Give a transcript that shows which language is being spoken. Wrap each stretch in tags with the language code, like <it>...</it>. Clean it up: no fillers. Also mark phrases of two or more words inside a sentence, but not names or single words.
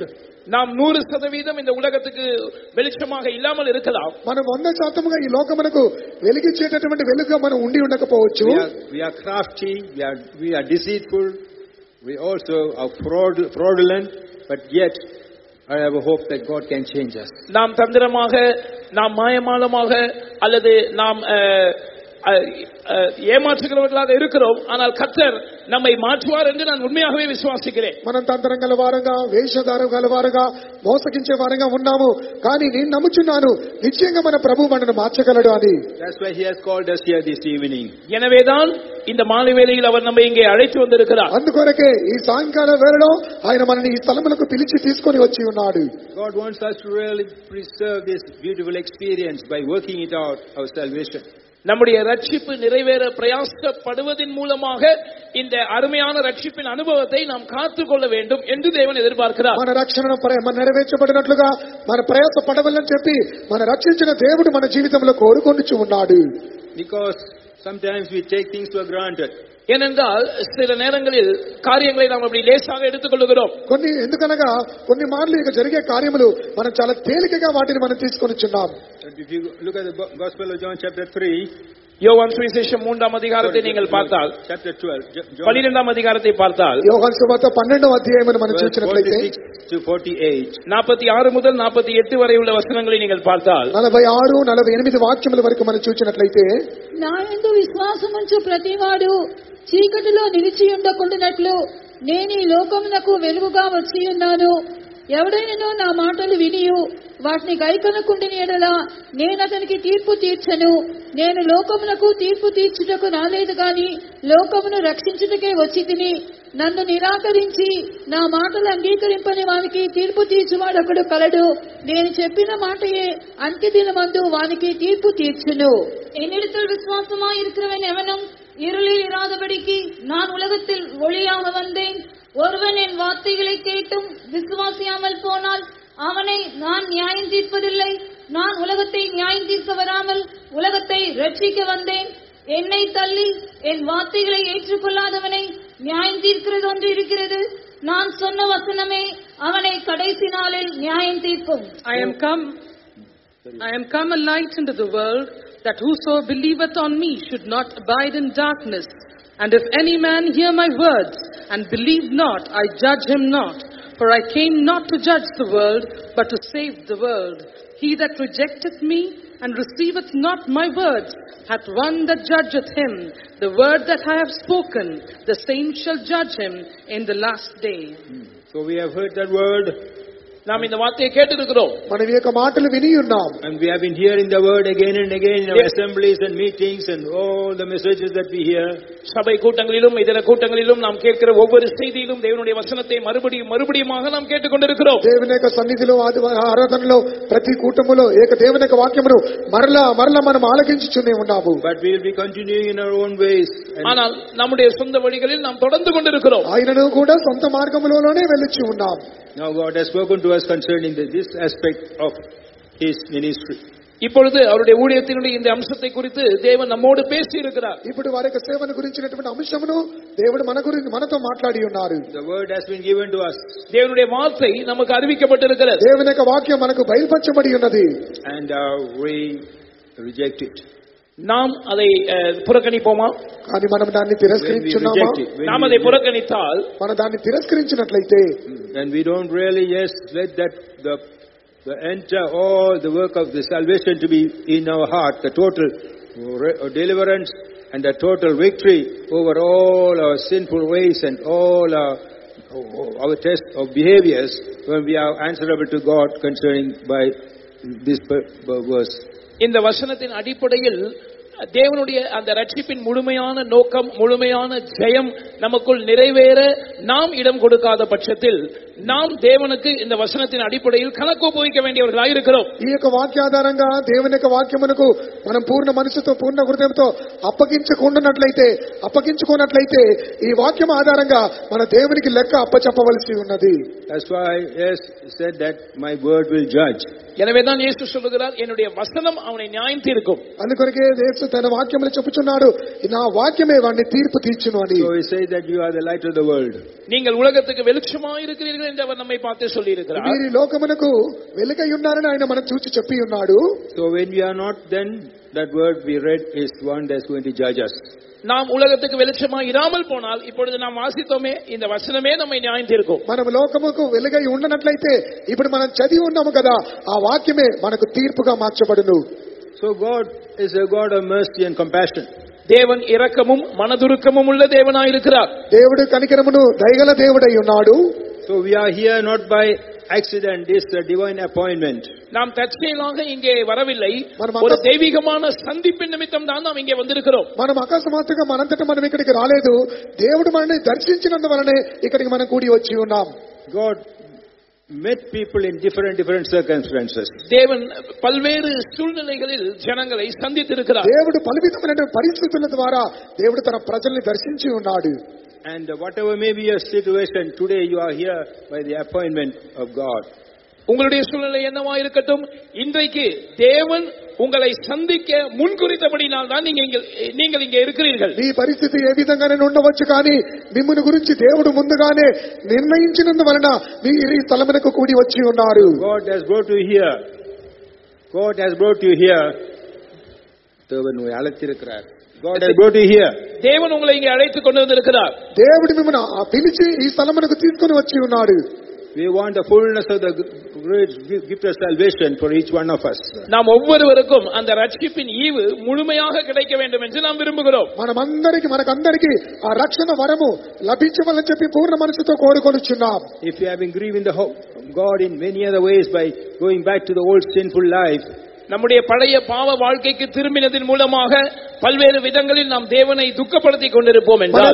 <ta>நாம் 100% இந்த உலகத்துக்கு வெளிச்சமாக இல்லாமல் இருக்கலாம்.</ta> <te>మనం 100% ఈ లోకమునకు వెలిగించేటటువంటి వెలుగుగా మనం ఉండి ఉండకపోవచ్చు.</te> <en>We are crafty, we are deceitful, we also are fraudulent, but yet I have a hope that God can change us.</en> <ta>நாம் தந்திரமாக, நாம் மாயமாலமாக அல்லது நாம் ஏமாற்றுகிறவர்களாக இருக்கிறோம். ஆனால் கர்த்தர் நம்மை மாற்றுவார் என்று நான் உண்மையாகவே விசுவாசிக்கிறேன்.</ta> <te>మనం తంత్రం గలవారుగా, వేషధారం గలవారుగా, మోసగించే వారుగా ఉన్నాము. కానీ నేను నమ్ముచున్నాను నిశ్చయంగా మన ప్రభువు మనల్ని మార్చగలడు అని.</te> <en>That's why he has called us here this evening.</en> <ta>எனவேதான் இந்த மாலை வேளையில் அவர் நம்மை இங்கே அழைத்து வந்திருக்கிறார்.</ta> <te>అందుకొరకే ఈ సాయంకాల వేళలో ఆయన మనల్ని ఈ స్థలములకు పిలిచి తీసుకొని వచ్చి ఉన్నాడు.</te> <en>God wants us to really preserve this beautiful experience by working it out, our salvation.</en> <ta>நம்முடைய ரட்சிப்பு நிறைவேற பிரயாசப்படுவதன் மூலமாக இந்த அருமையான ரட்சிப்பின் அனுபவத்தை நாம் காத்துக்கொள்ள வேண்டும் என்று தேவன் எதிர்பார்க்கிறார்.</ta> <te>మన రక్షణ నెరవేర్చబడినట్లుగా మన ప్రయాసపడవలని చెప్పి మన రక్షించిన దేవుడు మన జీవితంలో కోరుకొనుచు ఉన్నాడు.</te> <en>Because sometimes we take things for granted.</en> <ta>ஏனென்றால் சில நேரங்களில் காரியங்களை நாம் அப்படி லேசாக எடுத்துக்கொள்கிறோம்.</ta> <te>ఎందుకనగా కొన్ని మార్లు ఇక జరిగే కార్యములు మనం చాలా తేలికగా వాటిని మనం తీసుకొనిచున్నాం.</te> <en>If you look at the Gospel of John chapter 3,</en> <ta>யோவான் சுவிசேஷம் 3ஆம் அதிகாரத்தை நீங்கள் பார்த்தால்,</ta> <en>chapter 12,</en> <ta>12ஆம் அதிகாரத்தை பார்த்தால்,</ta> <te>యోహాను సువార్త 12వ అధ్యాయమును మనం చూసినట్లయితే</te> <en>46 to 48,</en> <ta>46 முதல் 48 వரை உள்ள వచనங்களை நீங்கள் பார்த்தால்,</ta> <te>46, 48 వాక్యముల వరకు మనం చూసినట్లయితే, నా యందు విశ్వాసముంచు ప్రతివాడు చీకటిలో నిలిచి ఉండకుండానట్లు నేను ఈ లోకమునకు వెలుగుగా వచ్చి ఉన్నాను. ఎవడైనను నా మాటలు వినియు వాటిని గైకొనకుండిన యెడల నేను అతనికి తీర్పు తీర్చను. నేను లోకమునకు తీర్పు తీర్చుటకు రాలేదు గాని లోకమును రక్షించుటకే వచ్చి తిని. నన్ను నిరాకరించి నా మాటలు అంగీకరింపని వానికి తీర్పు తీర్చువాడొకడు కలడు. నేను చెప్పిన మాటయే అంత్య దినమందు వానికి తీర్పు తీర్చును.</te> <ta>என்னிடத்தில் விசுவாசமாய் இருக்கிறவன் எவனும் இருளில் இராதபடிக்கு நான் உலகத்தில் ஒளியாக வந்தேன். ஒருவன் என் வார்த்தைகளை கேட்டும் விசுவாசியாமல் போனால் அவனை நான் நியாயம் தீர்ப்பதில்லை. நான் உலகத்தை நியாயம் தீர்க்க வராமல் உலகத்தை ரட்சிக்க வந்தேன். என்னை தள்ளி என் வார்த்தைகளை ஏற்றுக்கொள்ளாதவனை நியாயம் தீர்க்கிறது ஒன்று இருக்கிறது. நான் சொன்ன வசனமே அவனை கடைசி நாளில் நியாயம் தீர்க்கும்.</ta> <en>I am come a light into the world, that whoso believeth on me should not abide in darkness. And if any man hear my words and believe not, I judge him not. For I came not to judge the world, but to save the world. He that rejecteth me and receiveth not my words hath one that judgeth him. The word that I have spoken, the same shall judge him in the last day. So we have heard that word.</en> <ta>நாம் இந்த வார்த்தையை கேட்டிருக்கிறோம்.</ta> <te>మనం ఈ యొక్క మాటలు విని ఉన్నాం.</te> <en>And we have been hearing the word again and again in our assemblies and meetings and all the messages that we hear.</en> <ta>சபை கூட்டங்களிலும் இதர கூட்டங்களிலும் நாம் கேட்கிற ஒவ்வொரு செய்தியிலும் தேவனுடைய வசனத்தை மறுபடியுமாக நாம் கேட்டுக்கொண்டிருக்கிறோம்.</ta> <te>దేవుని యొక్క సన్నిధిలో ఆరాధనలో ప్రతి కూటములో ఏక దేవుని యొక్క వాక్యమును మరలా మనం ఆలకించుచునే ఉన్నాము.</te> <en>But we will be continuing in our own ways.</en> <ta>ஆனால் நம்முடைய சொந்த வழிகளில் நாம் தொடர்ந்து கொண்டிருக்கிறோம்.</ta> <te>ఆయనను కూడా సొంత మార్గములోనే వెళ్ళుచు ఉన్నాం.</te> <en>Now God has spoken to us concerning this aspect of His ministry.</en> <ta>இப்பொழுது அவருடைய ஊழியத்தினுடைய இந்த அம்சத்தை குறித்து தேவன் நம்மோடு பேசி இருக்கிறார்.</ta> <te>ఇప్పుడు వారి యొక్క సేవను గురించినటువంటి అంశమును దేవుడు మనతో మాట్లాడి ఉన్నారు.</te> <en>The word has been given to us.</en> <ta>தேவனுடைய வார்த்தை நமக்கு அறிவிக்கப்பட்டிருக்கிறது.</ta> <te>దేవుని యొక్క వాక్యం మనకు బయలుపరచబడి ఉన్నది.</te> <en>And we reject it.</en> <ta>நாம் அதை புறக்கணிப்போமா?</ta> <te>కానీ మనం దాన్ని తిరస్కరించున్నామా?</te> <ta>நாம் அதை புறக்கணித்தால்,</ta> <te>మనం దాన్ని తిరస్కరించినట్లయితే,</te> <en>and we don't really let that the enter all the work of the salvation to be in our heart, the total deliverance and the total victory over all our sinful ways and all our test of behaviors, when we are answerable to God concerning by this verse.</en> <ta>இந்த வசனத்தின் அடிப்படையில் தேவனுடைய அந்த ரட்சிப்பின் முழுமையான நோக்கம், முழுமையான ஜெயம் நமக்குள் நிறைவேற நாம் இடம் கொடுக்காத பட்சத்தில் நாம் தேவனுக்கு இந்த வசனத்தின் అడిపடையில் కనకు ఒప్పుకోక వేண்டிయవர்களாய் இருக்கிறோம்.</ta> <te>ఈ యొక్క వాక్యాధారంగా దేవుని యొక్క వాక్యమునకు మనం పూర్ణ మనసుతో పూర్ణ హృదయంతో అప్పగించుకున్నట్లయితే ఈ వాక్యం ఆధారంగా మన దేవునికి లెక్క అప్పచెప్పవలసి ఉన్నది.</te> <en>That's why yes said that my word will judge.</en> <ta>எனவேதான் இயேசு சொல்கிறார், என்னுடைய வசனம் அவனை நியாயம் தீர்க்கும்.</ta> <te>అందుకొరకే యేసు తన వాక్యములో చెప్పుచున్నాడు, నా వాక్యమే వాడిని తీర్పు తీర్చును అని.</te> <en>So he says that you are the light of the world.</en> <ta>நீங்கள் உலகத்துக்கு வெளிச்சமாய் இருக்கிறீர்கள் என்று அவர் நம்மை பார்த்து சொல்லி இருக்கிறார்.</ta> <te>మీరు లోకమునకు వెలుగై ఉన్నారని ఆయన మనకు చూచి చెప్పి ఉన్నాడు.</te> <en>So when we are not, then that word we read is one that's going to judge us.</en> <ta>நாம் உலகத்துக்கு வெளிச்சமாய் இராமல் போனால், இப்பொழுது நாம் வாசித்தோமே, இந்த வசனமே நம்மை நியாயம் தீர்க்கும்.</ta> <te>మనం లోకముకు వెలుగై ఉండనట్లయితే ఇప్పుడు మనం చదివి ఉన్నాము కదా, ఆ వాక్యమే మనకు తీర్పుగా మార్చబడును.</te> <en>So God is a God of mercy and compassion.</en> <ta>தேவன் இரக்கமும் மனதுருக்கமும் உள்ள தேவனாய் இருக்கிறார்.</ta> <te>దేవుడు కనికరమును దయగల దేవుడై ఉన్నాడు.</te> <en>So we are here not by accident, this is a divine appointment.</en> <ta>நாம் தற்செயலாக இங்கே வரவில்லை, ஒரு தெய்வீகமான சந்திப்பின் நிமித்தம் தான் நாம் இங்கே வந்திருக்கிறோம்.</ta> <te>మనం అకస్మాత్తుగా మనంతట మనం ఇక్కడికి రాలేదు, దేవుడు మనల్ని దర్శించినందువలనే ఇక్కడికి మనం కూడి వచ్చి ఉన్నాం.</te> <en>God met people in different circumstances.</en> <ta>தேவன் பல்வேறு சூழ்நிலைகளில் ஜனங்களை சந்தித்திருக்கிறார்.</ta> <te>దేవుడు పలువిధమైన పరిస్థితుల ద్వారా దేవుడు తన ప్రజల్ని దర్శించి ఉన్నాడు.</te> <en>And whatever may be your situation, today you are here by the appointment of God.</en> <ta>உங்களுடைய சூழ்நிலை என்னவா இருக்கட்டும், இன்றைக்கு தேவன் உங்களை சந்திக்க முன்குறித்தபடினால் தான் நீங்கள் இங்கே இருக்கிறீர்கள்.</ta> <te>ఈ పరిస్థితి ఏ విధంగానే ఉండవచ్చు, కానీ మిమ్మును గురించి దేవుడు ముందుగానే నిర్ణయించినందువలన మీరు ఈ స్థలమునకు కూడి వచ్చి ఉన్నారు.</te> <en>God has brought you here. God has brought you here.</en> <ta>தேவன் உங்களை அழைத்திருக்கிறார்.</ta> <en>God has brought you here.</en> <ta>தேவன் உங்களை இங்கே அழைத்து கொண்டு வந்திருக்கிறார்.</ta> <te>దేవుడు మిమ్మల్ని పిలిచి ఈ స్థలమునకు తీసుకొని వచ్చి ఉన్నాడు.</te> <en>We want the fullness of the great gift of salvation for each one of us.</en> <ta>நாம் ஒவ்வொருவருக்கும் அந்த ரட்சிப்பின் ஈவு முழுமையாக கிடைக்க வேண்டும் என்று நாம் விரும்புகிறோம்.</ta> <te>మనకందరికి ఆ రక్షణ వరము లభించవాలని చెప్పి పూర్ణ మనసుతో కోరుకొనుచున్నాం.</te> <en>If you have been grieving the God in many other ways by going back to the old sinful life,</en> <ta>நம்முடைய பழைய பாவ வாழ்க்கைக்கு திரும்பினதின் மூலமாக பல்வேறு விதங்களில் நாம் தேவனை துக்கப்படுத்திக் கொண்டிருப்போம் என்றால்,</ta>